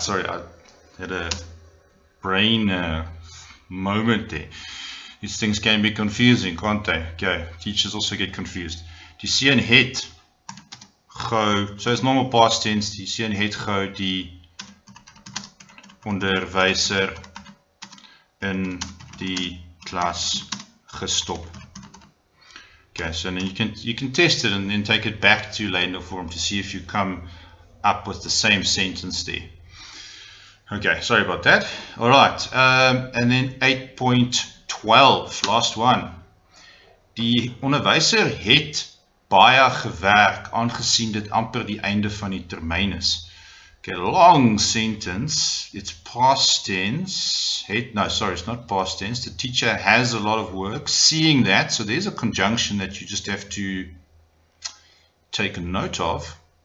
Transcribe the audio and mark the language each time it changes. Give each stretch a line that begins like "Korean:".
English: Sorry, I had a brain moment there. These things can be confusing, can't they? Okay, teachers also get confused.
Afrikaans: Die seun het gou,
English: so it's normal past tense.
Afrikaans: Die seun het gou die onderwyser in die klas gestop.
English: Okay, so then you can test it and then take it back to Ladner form to see if you come up with the same sentence there. Okay, sorry about that. All right, and then 8.12, last one.
Afrikaans: Die onderwyser het baie gewerk aangesien dit amper die einde van die termyn is.
English: Okay, long sentence, it's past tense. No, sorry, it's not past tense. The teacher has a lot of work. Seeing that, so there's a conjunction that you just have to take a note of.